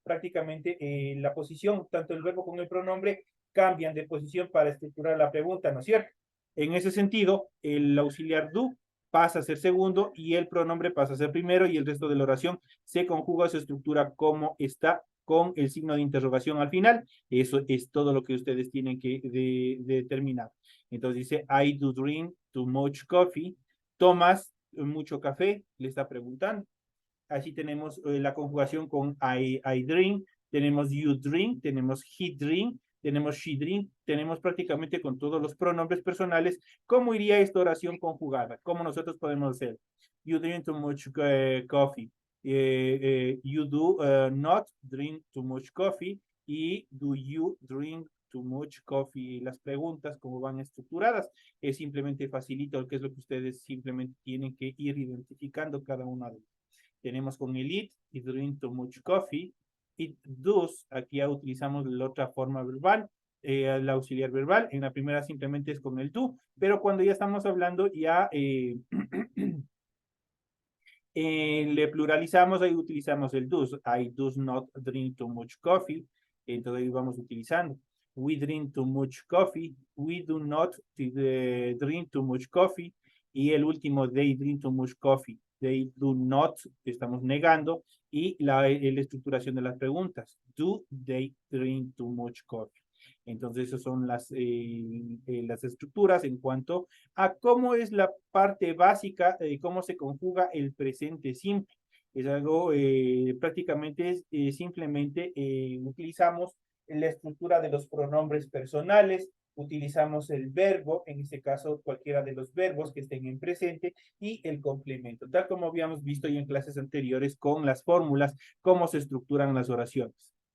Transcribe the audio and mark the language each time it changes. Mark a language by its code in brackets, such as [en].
[es] Prácticamente la posición, tanto el verbo como el pronombre, cambian de posición para estructurar la pregunta, ¿no es cierto? En ese sentido, el auxiliar do pasa a ser segundo y el pronombre pasa a ser primero y el resto de la oración se conjuga su estructura como está con el signo de interrogación al final. Eso es todo lo que ustedes tienen que determinar. Entonces dice, [en] I do drink too much coffee. [es] ¿Tomas mucho café? Le está preguntando. Así tenemos la conjugación con I drink, tenemos you drink, tenemos he drink, tenemos she drink, tenemos prácticamente con todos los pronombres personales. ¿Cómo iría esta oración conjugada? ¿Cómo nosotros podemos hacer? [en] You drink too much coffee. You do not drink too much coffee. Y do you drink too much coffee? [es] Las preguntas, cómo van estructuradas, es simplemente facilito, que es lo que ustedes simplemente tienen que ir identificando cada una de ellas. Tenemos con el [en] it drink too much coffee. It does, [es] aquí ya utilizamos la otra forma verbal, el auxiliar verbal. En la primera simplemente es con el do, pero cuando ya estamos hablando ya le pluralizamos, ahí utilizamos el does. [en] I do not drink too much coffee. [es] Entonces ahí vamos utilizando. [en] We drink too much coffee. We do not drink too much coffee. [es] Y el último, [en] they drink too much coffee. They do not, [es] estamos negando. Y la estructuración de las preguntas. [en] Do they drink too much coffee? [es] Entonces, esas son las estructuras en cuanto a cómo es la parte básica de cómo se conjuga el presente simple. Es algo prácticamente simplemente utilizamos la estructura de los pronombres personales, utilizamos el verbo, en este caso cualquiera de los verbos que estén en presente, y el complemento, tal como habíamos visto ya en clases anteriores con las fórmulas, cómo se estructuran las oraciones.